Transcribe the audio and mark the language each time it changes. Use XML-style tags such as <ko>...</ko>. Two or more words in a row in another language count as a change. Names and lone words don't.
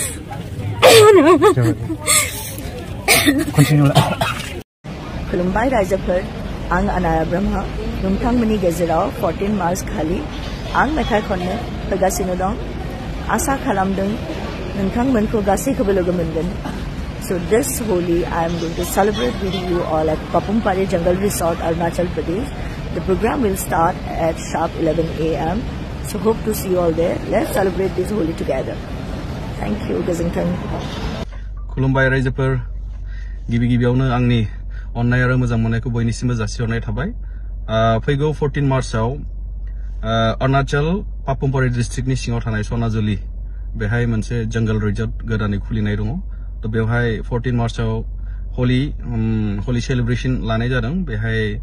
<brx>खुलुमबाय रायजोफोर आं अनाया ब्रह्म नोंथांमोननि गेजेराव 14 मार्च खालि आं मेथाइ खननो फैगासिनो दं आसा खालामदों नोंथांमोनखौ गासैखौबो लोगो मोनगोन</brx> <en>So this Holi I am going to celebrate with you all at Papumpari Jungle Resort, Arunachal Pradesh. The program will start at sharp 11 a.m. So hope to see you all there. Let's celebrate this Holi together. Thank you, Gazington.</en> <brx>खुलुमबाय रायजोफोर गिबियावनो आंनि अननाय आरो मोजां मोननायखौ बयनिसिमबो जासिहरनाय थाबाय फैगौ 14 मार्चआव अरुणाचल पापुमपारि डिस्ट्रिक्टनि सिङाव थानाय सनाजुलि बेहाय मोनसे</brx> <en>jungle resort</en> <brx>गोदानै खुलिनाय दङ तो बेवहाय 14 मार्चआव होली सेलिब्रेशन लानाय जादों बेहाय</brx>